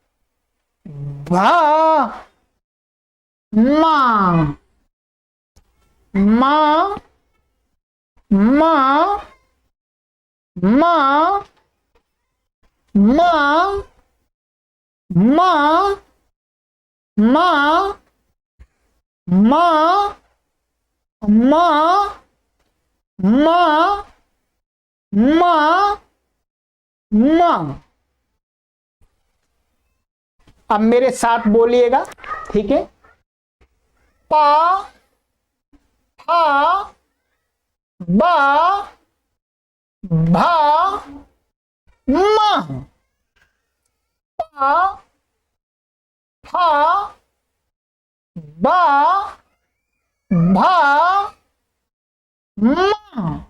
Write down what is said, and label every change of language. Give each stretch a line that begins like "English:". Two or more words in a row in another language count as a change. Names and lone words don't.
Hindi: भा मां मां मां मां मां मां मां मां मां मां मां मां। अब मेरे साथ बोलिएगा, ठीक है। पा फा बा भा मा। पा फा बा भा मा।